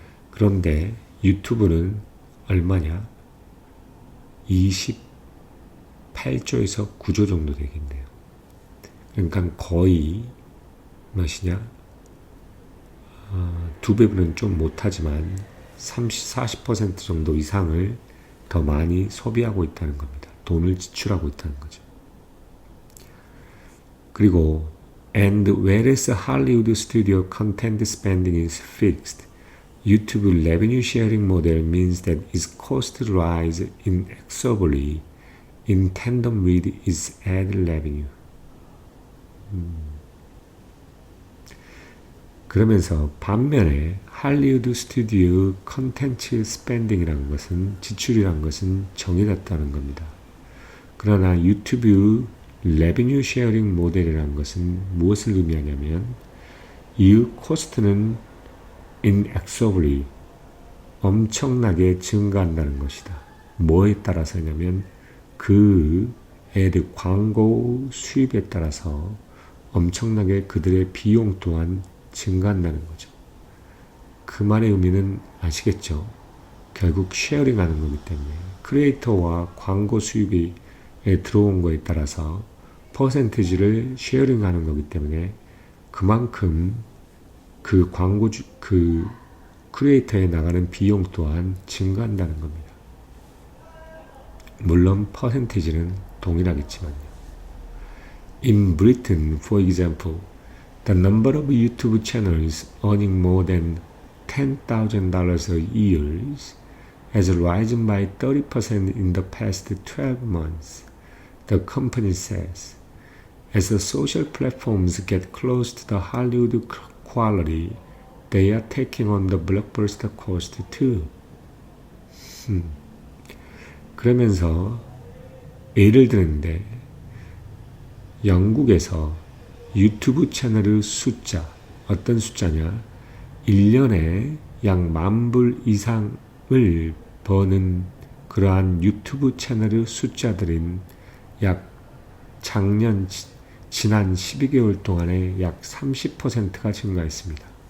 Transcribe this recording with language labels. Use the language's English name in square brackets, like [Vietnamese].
[Korean] 그런데 유튜브는 얼마냐? 28조에서 9조 정도 되겠네요. 그러니까 거의 몇이냐? 2배는 좀 못하지만 30-40% 정도 이상을 더 많이 소비하고 있다는 겁니다. 돈을 지출하고 있다는 거죠. [English] 그리고 and whereas Hollywood studio content spending is fixed, YouTube revenue sharing model means that its cost rise inexorably in tandem with its ad revenue. [Korean] 그러면서 반면에 할리우드 스튜디오 컨텐츠 스pen딩이라는 것은, 지출이라는 것은 정해졌다는 겁니다. 그러나 유튜브 레비뉴 쉐어링 모델이라는 것은 무엇을 의미하냐면 이 코스트는 inexorably 엄청나게 증가한다는 것이다. 뭐에 따라서냐면 그 애드 광고 수입에 따라서 엄청나게 그들의 비용 또한 증가한다는 거죠. 그 말의 의미는 아시겠죠? 결국 쉐어링하는 거기 때문에 크리에이터와 광고 수입이 들어온 거에 따라서 퍼센티지를 쉐어링하는 거기 때문에 그만큼 그 광고주 그 크리에이터에 나가는 비용 또한 증가한다는 겁니다. 물론 퍼센티지는 동일하겠지만요. [English] In Britain, for example, the number of YouTube channels earning more than $10,000 a year has risen by 30% in the past 12 months, the company says. As the social platforms get close to the Hollywood quality, they are taking on the blockbuster cost too. [Korean] 그러면서 예를 드는데 영국에서 유튜브 채널의 숫자, 어떤 숫자냐? 1년에 약 10,000불 이상을 버는 그러한 유튜브 채널의 숫자들인 약 지난 12개월 동안에 약 30%가 증가했습니다.